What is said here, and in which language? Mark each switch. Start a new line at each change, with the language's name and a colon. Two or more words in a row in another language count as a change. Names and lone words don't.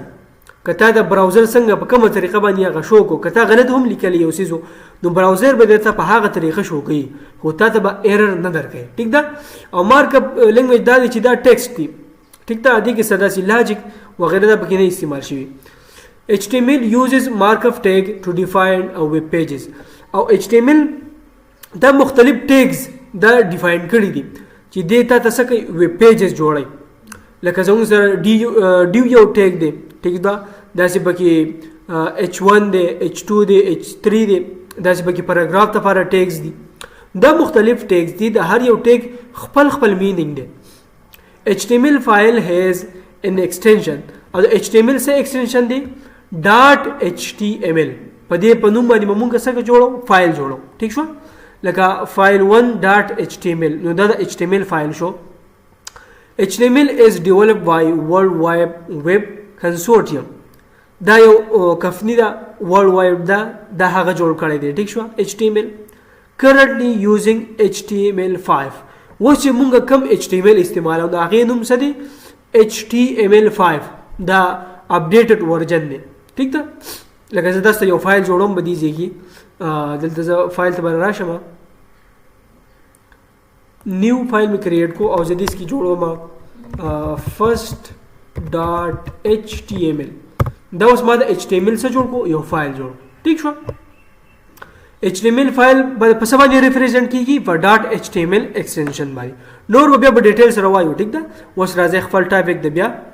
Pashto: که تا د براوزر څنګه په کومه طریقه باندې هغه شو کو، که تا غلط هم لیکلی یو څیز نو براوزر به درته په هغه طریقه شو کوي خو تا ته به ایرر نه درکوي. ټیک ده؟ او
English: markup language
Pashto: دا دی چې دا ټیکسټ دی. ټیک ده؟ دې کې څه داسې لاجیک وغیرہ دا پکې نه استعمال شوي.
English: HTML uses markup tag to define web pages.
Pashto: او HTML دا مختلف ټیګز دا ډیفاین کړي دي چې دې ته څه کوي؟ ویب پیجز جوړوي. لکه زموږ سره ډیو یو ټیګ دی. ټیک ده؟ داسې پکې H1 دی، H2 دی، H3 دی، داسې پکې پیراګراف لپاره ټیګز دي. دا مختلف ټیګز دي. د هر یو ټیګ خپل مینینګ دی.
English: HTML file has an extension
Pashto: او د HTML څه ایکسټنشن دی؟ .html. په دې په نوم باندې موږ څه جوړو؟ فایل جوړو. ټیک شو؟ لکه فایل 1.html. نو دا د HTML فایل شو.
English: HTML is developed by World Wide Web Consortium.
Pashto: دا یو کمپنی ده، World Wide دا هغه جوړ کړی دی. ټیک شو؟
English: HTML currently using HTML5.
Pashto: اوس چې موږ کم HTML استعمالو د هغې نوم څه دی؟ HTML5. دا
English: updated version
Pashto: دی. ٹھیک ده. لکه زه تاسو ته یو فایل جوړوم په دې ځای کې دلته زه فایل ته به راشم
English: new file
Pashto: مې کریټ کو او زه دې کې جوړوم first.html دا اوس ما د html څخه جوړ کو یو فایل جوړ ٹھیک شو HTML فایل په څه باندې ریپرزینټ کیږي په .html ایکسټنشن باندې نور بیا په ډیټیل سره وایو ټیک ده اوس راځي خپل ټاپک د بیا